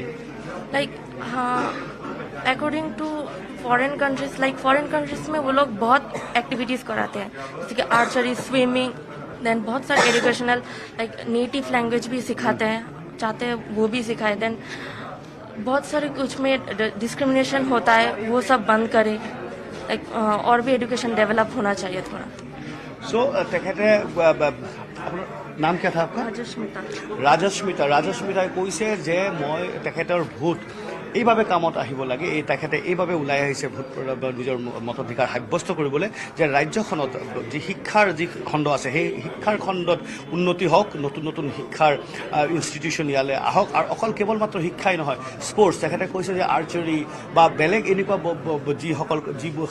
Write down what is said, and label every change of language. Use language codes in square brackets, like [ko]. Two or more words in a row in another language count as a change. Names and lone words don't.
[hi] लाइक हाँ [en] according to foreign countries [hi] में वो लोग बहुत एक्टिविटीज़ कराते हैं जैसे कि आर्चरी स्विमिंग देन बहुत सारे [en] educational like native language [hi] भी सिखाते हैं चाहते हैं वो भी सिखाए देन बहुत सारे कुछ में डिस्क्रिमिनेशन होता है वो सब बंद करे लाइक और भी [en] education develop [hi] होना चाहिए थोड़ा सो नाम क्या था आपका [as] राजस्मिता কৈছে যে মই তেখেতৰ ভোট এইভাবে কামত আহিব লাগে এই তেখেতে এইভাবে ওলাই আহিছে ভোট নিজৰ মতাধিকাৰ সাব্যস্ত কৰিবলৈ যে ৰাজ্যখনত যি শিক্ষাৰ যি খণ্ড আছে সেই শিক্ষাৰ খণ্ডত উন্নতি হওক নতুন নতুন শিক্ষাৰ ইনষ্টিটিউশ্যন ইয়ালৈ আহক আৰু অকল কেৱল মাত্ৰ শিক্ষাই নহয় স্পৰ্টছ তেখেতে কৈছে যে আৰ্চাৰী বা বেলেগ এনেকুৱা যিবোৰ